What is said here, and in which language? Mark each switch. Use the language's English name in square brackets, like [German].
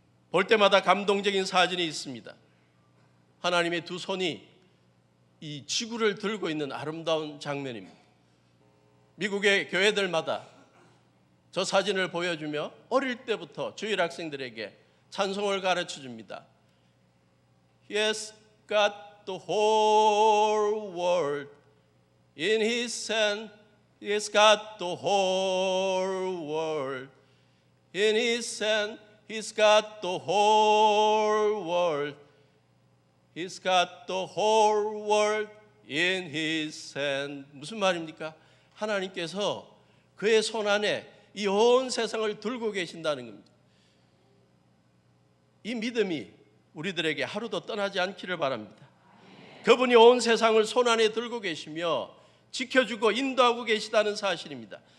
[Korean] 볼 때마다 감동적인 사진이 있습니다. 하나님의 두 손이 이 지구를 들고 있는 아름다운 장면입니다. 미국의 교회들마다 저 사진을 보여주며 어릴 때부터 주일 학생들에게 찬송을 가르쳐 줍니다. [English] He has got the whole world in his hand. He has got the whole world In His hand, He's got the whole world. He's got the whole world in His hand. [Korean] 무슨 말입니까? 하나님께서 그의 손 안에 이 온 세상을 들고 계신다는 겁니다. 이 믿음이 우리들에게 하루도 떠나지 않기를 바랍니다. 그분이 온 세상을 손 안에 들고 계시며 지켜주고 인도하고 계시다는 사실입니다.